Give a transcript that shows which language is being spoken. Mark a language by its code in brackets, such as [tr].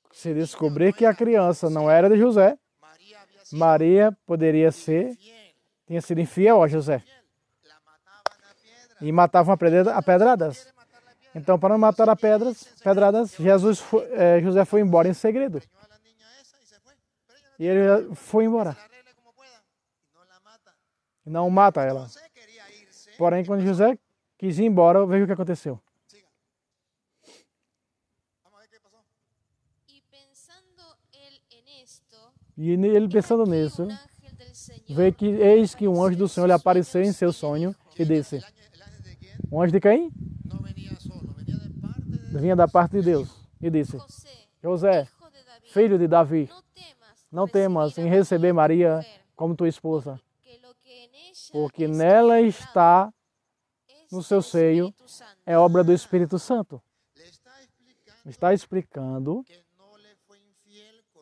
[pt] Se descobrir que a criança não era de José, [es] María había sido [pt] Maria poderia ser, [es] fiel, [pt] tinha sido infiel a José. [es] la mataban a piedra. [pt] E matavam a pedradas. Então, para não matar a pedradas, José foi embora em segredo. [es] Engañó a la niña esa y se fue. Pero ella [pt] E ele foi embora. [es] la arregle como pueda y no la mata. [pt] E não mata ela. [es] José quería irse. [pt] Porém, quando José quis ir embora, veja o que aconteceu. [es] Siga. Vamos a ver qué pasó. Y pensando él en esto, [pt] E ele pensando nisso, [es] un ángel del Señor [pt] veio que eis que um anjo do Senhor lhe apareceu em seu sonho e disse: [es] El ángel de quién? [pt] Um anjo de quem? [es] No venía solo, venía de parte de [pt] Vinha da parte de Deus. E disse: [es] José, [pt] José, [es] hijo de David, [pt] filho de Davi, [es] no temas [pt] não temas em receber Maria [es] mujer, [pt] como tua esposa, [es] que lo que en ella [pt] porque [es] es [pt] nela está, [es] es [pt] no seu seio, [es] Espíritu Santo. [pt] é obra do Espírito Santo. [es] le está explicando [pt] Está explicando [es] que no le fue infiel con